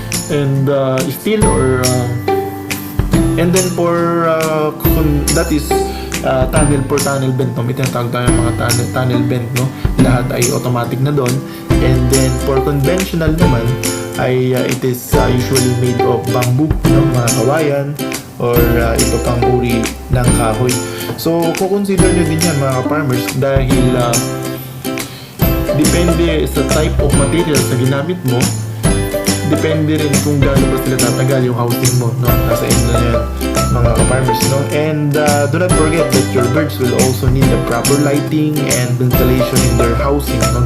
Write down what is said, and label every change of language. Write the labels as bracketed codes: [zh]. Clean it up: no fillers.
[en] And steel or and then for that is tunnel for tunnel vent, no? [tl] May tinatawag tayo mga tunnel vent, [en] no? [tl] Lahat ay automatic na doon. [en] And then for conventional naman ay it is usually made of bamboo, no? [tl] Mga kawayan or iba pang uri ng kahoy. So consider nyo din yan mga farmers dahil depende sa type of materials na ginamit mo, depende rin kung gaano ba sila tatagal yung housing mo, no? Nasa inyo na yan mga farmers, no? [en] And do not forget that your birds will also need the proper lighting and ventilation in their housing, no?